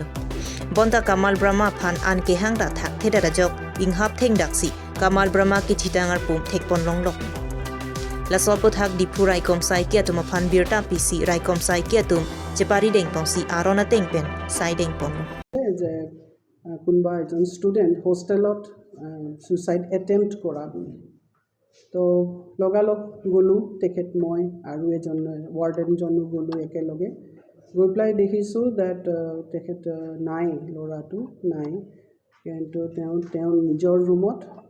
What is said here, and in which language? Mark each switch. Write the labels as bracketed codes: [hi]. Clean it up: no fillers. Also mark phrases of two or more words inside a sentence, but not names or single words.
[mjw] Bonda Kamal Brahma Pan Anke Hangda Thak Tedajok, Inghap Teng Daksi, Kamal Brahma Kichitangar Pum Tekpon Longlok. La Soput Hak Dipu Raikom Saikiatum upon Birta PC Raikom Saikiatum. Jepari deng pongsi arona tengpen sai deng pong. [as] যে কোনোবা এজন ষ্টুডেণ্ট হোষ্টেলত [en] suicide attempt [as] কৰা বুলি তো লগালগ গ'লোঁ তেখেত মই আৰু এজন ৱাৰ্ডেনজনো গ'লোঁ একেলগে গৈ পেলাই দেখিছোঁ ডেট তেখেত নাই ল'ৰাটো নাই কিন্তু তেওঁ নিজৰ ৰুমত